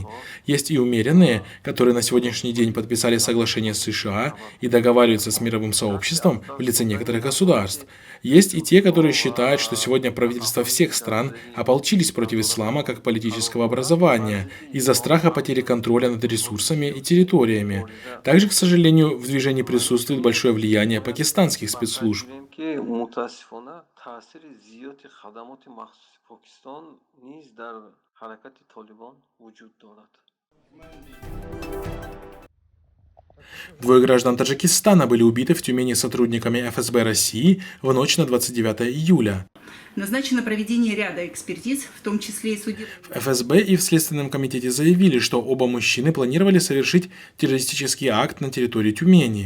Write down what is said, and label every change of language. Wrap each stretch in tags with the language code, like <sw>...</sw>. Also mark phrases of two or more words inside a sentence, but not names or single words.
<ru>Есть и умеренные, которые на сегодняшний день подписали соглашение с США и договариваются с мировым сообществом в лице некоторых государств. Есть и те, которые считают, что сегодня правительства всех стран ополчились против ислама как политического образования из-за страха потери контроля над ресурсами и территориями. Также, к сожалению, в движении присутствует большое влияние пакистанских спецслужб.</ru> <tg>ки мутаассифона таъсири зиёди хадамоти махсуси Покистон низ дар ҳаракати Толибон вуҷуд дорад.</tg> <ru>Двое граждан Таджикистана были убиты в Тюмени сотрудниками ФСБ России в ночь на 29 июля. Назначено проведение ряда экспертиз, в том числе и судебных. В ФСБ и в Следственном комитете заявили, что оба мужчины планировали совершить террористический акт на территории Тюмени.</ru>